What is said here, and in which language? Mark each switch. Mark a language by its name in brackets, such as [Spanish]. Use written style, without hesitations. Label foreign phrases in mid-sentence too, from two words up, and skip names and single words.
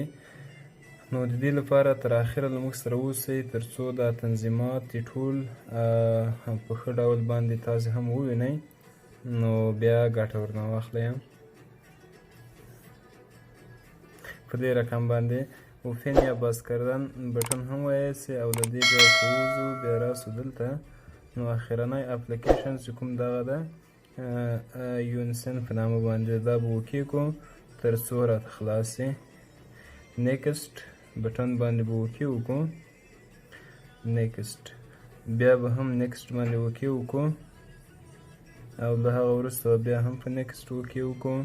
[Pashto] نو د دې لپاره تر اخره له موږ سره اوسئ تر څو دا تنظیمات ټول په ښه ډول باندې تاسې هم ووینئ، نو بیا ګټه ورنه واخلئ. په دې رقم باندې اوپن یا [Persian] باز کردن [Pashto] بټن هم وایي سي او د دې ځای که ووځو بیا راسو دلته، نو اخرنی اپلیکیشن چې کوم دغه ده یونسین په نامه باندې دا به اوکې کړو تر څو راته خلاص سي. [English] next button [Pashto] باندې به اوکې وکړو، نیکسټ بیا به هم نیکسټ باندې اوکې وکړو او له هغه وروسته بیا هم په نیکسټ اوکې وکړو.